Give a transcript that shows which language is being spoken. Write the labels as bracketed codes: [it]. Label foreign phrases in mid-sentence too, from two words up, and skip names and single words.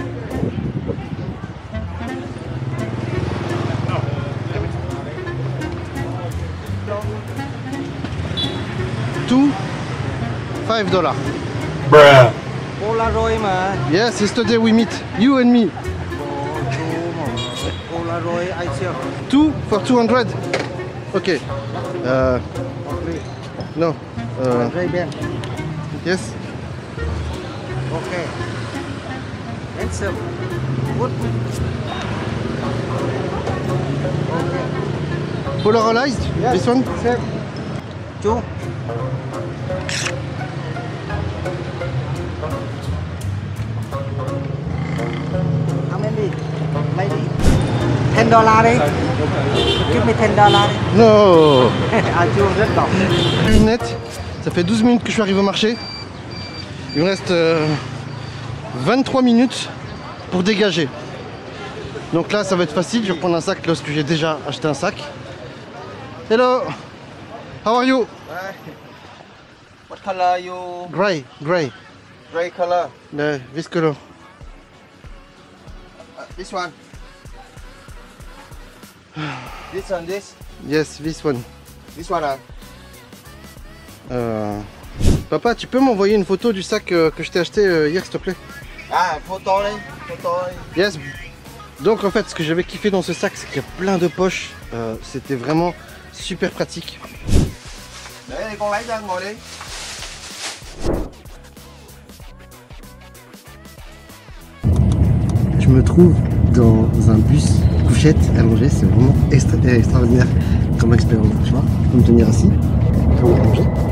[en] $5. [vi] Polaroid mà. [en] Yes, yesterday we meet, you and me. Polaroid I sell. 2 for 200. Okay. No. Ray-Ban. Yes. Okay. Handsome. Good. Okay. Polarized? Yes. This one? Same. Chú. How many? Lady. $10 đi. Give me $10. No. [vi] À chuông rất độc. [fr] Lunettes. Ça fait 12 minutes que je suis arrivé au marché. Il me reste 23 minutes pour dégager. Donc là, ça va être facile. Je vais reprendre un sac lorsque j'ai déjà acheté un sac. [en] Hello. How are you? What color you? Gray. Gray color. This color. This one. This one, this. Yes, this one. This one. [fr] Papa, tu peux m'envoyer une photo du sac que je t'ai acheté hier, s'il te plaît? [vi] Ah, photo đi. [en] Yes. [fr] Donc en fait, ce que j'avais kiffé dans ce sac, c'est qu'il y a plein de poches. C'était vraiment super pratique. [vi] Để đây con lấy cho ngồi đi. [fr] Je me trouve dans un bus couchette allongé, c'est vraiment extraordinaire comme expérience. Tu vois, je peux me tenir assis, comme allongé.